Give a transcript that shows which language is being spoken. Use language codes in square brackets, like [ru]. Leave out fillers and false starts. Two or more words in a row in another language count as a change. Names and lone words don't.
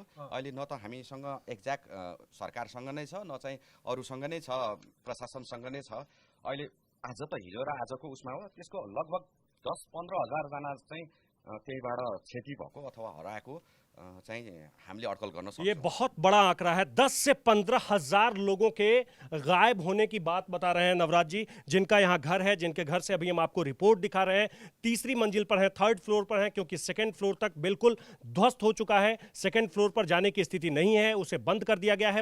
[ne] अहिले न त हामीसँग एक्ज्याक्ट सरकारसँग नै छ, न चाहिँ अरूसँग नै छ, प्रशासनसँग नै छ। अहिले आज त हिजो र आजको उसमा हो, त्यसको लगभग 10-15 हजारजना चाहिँ त्यहीबाट क्षति भएको अथवा हराएको चाहिँ हामीले अड्कल गर्न सक्छौँ। [hi] ये बहुत बड़ा आंकड़ा है। 10 से 15 हजार लोगों के गायब होने की बात बता रहे हैं नवराज जी, जिनका यहाँ घर है, जिनके घर से अभी हम आपको रिपोर्ट दिखा रहे हैं। तीसरी मंजिल पर है, [en] third floor [hi] पर है, क्योंकि [en] second floor [hi] तक बिल्कुल ध्वस्त हो चुका है। [en] second floor [hi] पर जाने की स्थिति नहीं है, उसे बंद कर दिया गया है।